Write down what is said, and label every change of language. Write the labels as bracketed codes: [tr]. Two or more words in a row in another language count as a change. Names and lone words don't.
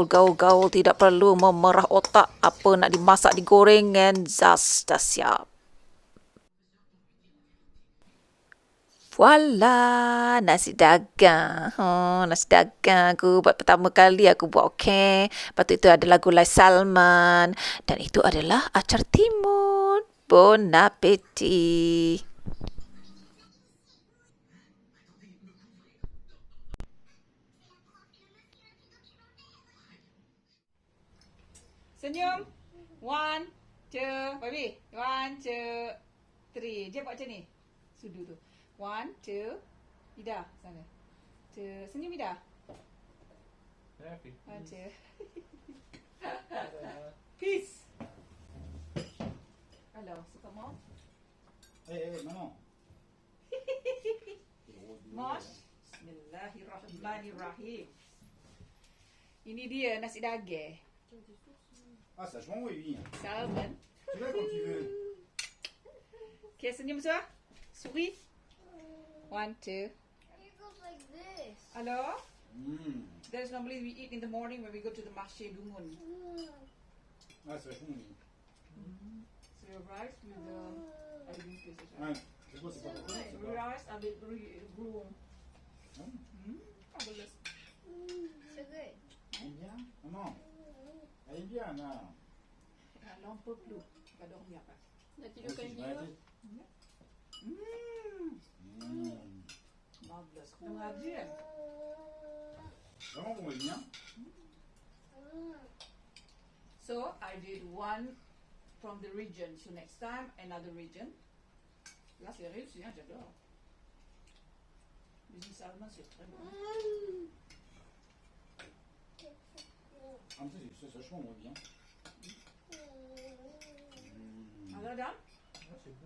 [ms] Tidak perlu memerah otak apa nak dimasak, digoreng, and zas dah siap. Voila, nasi dagang. Nasi dagang aku buat pertama kali aku buat, okey. Lepas tu itu adalah gulai salmon. Dan itu adalah acar timun. [fr] Bon appétit. [ms] Senyum. 1, 2, baby. 1, 2, 3. Dia buat macam ni. Sudu tu. 1, 2. Ida, sana. 2. Senyum Ida. [en] 1, 2. Peace. [fr] Alors, c'est comment? Maman. Mosh. [ar] Bismillahirrahmanirrahim. [ms] Ini dia nasi daging. [fr] Ah, ça, je m'en oui. [en] Salmon. [fr] Tu vas quand tu veux. [ms] Okay, senyum semua. [fr] Souris. 1, 2. [en] It goes like this. [fr] Alors? Mmh. [en] That's normally we eat in the morning when we go to the marché Dungun. [fr] Ah, c'est vachement oui. [en] So your rice with the... [fr] Ouais, c'est quoi, c'est pas pour [en] So rice avec groom. Fabulous. So good. [fr] Elle aime bien, maman. Elle aime bien, là. Elle en peut plus. Elle va dormir après. Ok, je vais arrêter. Marvelous. On a dit. Vraiment bon, elle vient. [en] So I did one from the region. So next time another region. [fr] Là c'est réussi, hein, j'adore. Les salmon c'est très bon. Ah, mais ça, c'est vachement moins bien. Alors done? Ah, c'est bon.